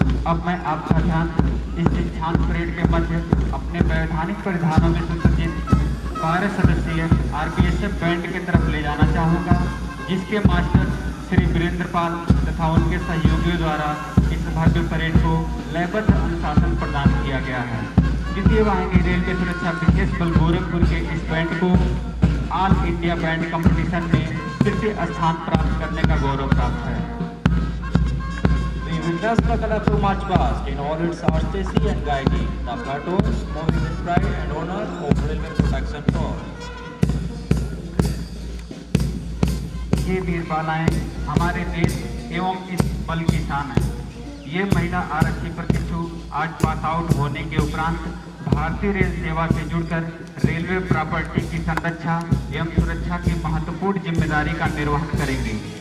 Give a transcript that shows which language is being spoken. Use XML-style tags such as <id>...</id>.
<hi>अब मैं आपका ध्यान इस दीक्षांत परेड के मध्य अपने वैधानिक परिधानों में सुसज्जित 12 सदस्यीय RPSF बैंड की तरफ ले जाना चाहूँगा, जिसके मास्टर श्री वीरेंद्र पाल तथा उनके सहयोगियों द्वारा इस भव्य परेड को लयबद्ध अनुशासन प्रदान किया गया है। द्वितीय वाहिनी रेलवे सुरक्षा विशेष बल गोरखपुर के इस बैंड को ऑल इंडिया बैंड कंपटीशन में तृतीय स्थान प्राप्त करने का गौरव प्राप्त है।</hi> <en>Witness the colorful march past in all its artistry and guiding, the platoons moving with pride and honor of Railway Protection Force.</en> <hi>ये वीर बालाएं हमारे देश एवं इस बल की शान है। ये महिला आरक्षी प्रशिक्षु आज पास आउट होने के उपरांत भारतीय रेल सेवा से जुड़कर रेलवे प्रॉपर्टी की संरक्षा एवं सुरक्षा की महत्वपूर्ण जिम्मेदारी का निर्वहन करेंगी।</hi>